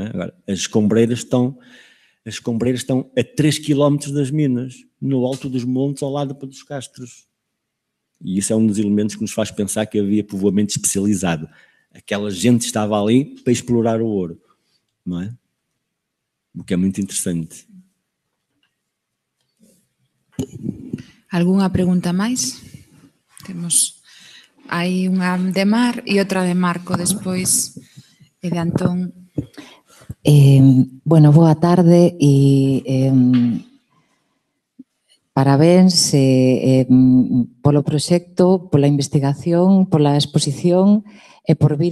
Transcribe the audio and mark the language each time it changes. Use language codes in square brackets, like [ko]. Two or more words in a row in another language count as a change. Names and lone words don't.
[pt] Agora, as escombreiras estão a 3 km das minas, no alto dos montes, ao lado dos castros. E isso é um dos elementos que nos faz pensar que havia povoamento especializado. Aquela gente estava ali para explorar o ouro, não é? O que é muito interessante. [gl] Alguna pregunta máis? Temos aí unha de Mar e outra de Marco despois e de Antón. Bueno, boa tarde e parabéns polo proxecto, pola investigación, pola exposición e por vir